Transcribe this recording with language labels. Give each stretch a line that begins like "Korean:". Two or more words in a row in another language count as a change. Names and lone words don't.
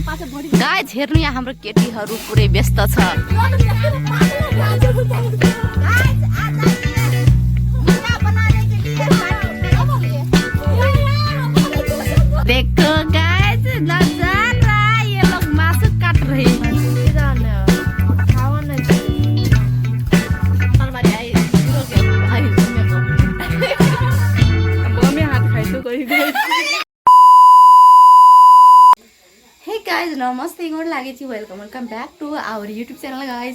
Nepali: गाइज हेर्नु यहाँ हाम्रो केटीहरू पुरै व्यस्त छ।
Hindi: देखो गाइज नजारा ये लोग मासु काट रहे हैं।
English: गाइज
Nepali: नमस्ते गोड लागेछि
English: welcome back to our YouTube channel guys.